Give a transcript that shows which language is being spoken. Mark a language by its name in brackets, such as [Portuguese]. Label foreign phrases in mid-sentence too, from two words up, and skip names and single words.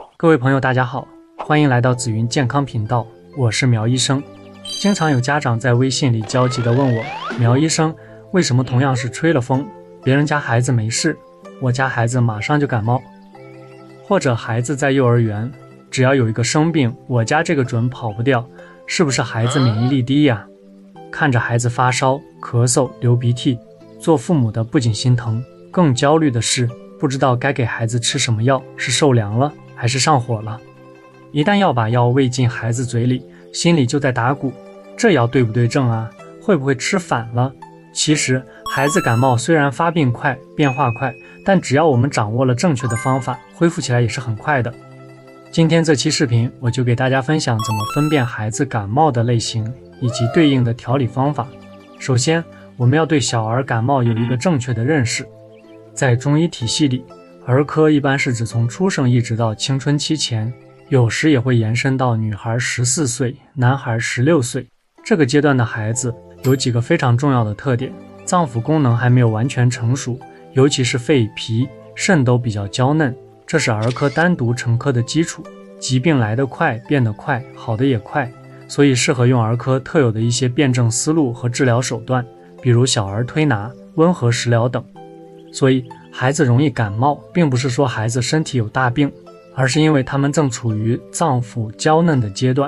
[Chinese] 各位朋友大家好，歡迎來到紫雲健康頻道，我是苗醫生。經常有家長在微信裡焦急地問我，苗醫生，為什麼同樣是吹了風，別人家孩子沒事，我家孩子馬上就感冒？或者孩子在幼兒園，只要有一個生病，我家這個準跑不掉，是不是孩子免疫力低呀？看着孩子發燒、咳嗽、流鼻涕，做父母的不僅心疼，更焦慮的是不知道該給孩子吃什麼藥，是受涼了還是上火了。一旦要把藥餵進孩子嘴裡，心裡就在打鼓，這藥對不對症啊？會不會吃反了？其實孩子感冒雖然發病快、變化快，但只要我們掌握了正確的方法，恢復起來也是很快的。今天這期視頻我就給大家分享怎麼分辨孩子感冒的類型以及對應的調理方法。首先，我們要對小兒感冒有一個正確的認識。在中醫體系裡，兒科一般是指從出生一直到青春期前，有時也會延伸到女孩14歲、男孩16歲。這個階段的孩子有幾個非常重要的特點：臟腑功能還沒有完全成熟，尤其是肺、脾、腎都比較嬌嫩，這是兒科單獨成科的基礎。疾病來得快，變得快，好的也快，所以適合用兒科特有的一些辨證思路和治療手段，比如小兒推拿、溫和食療等。所以孩子容易感冒，並不是說孩子身體有大病，而是因為他們正處於臟腑嬌嫩的階段。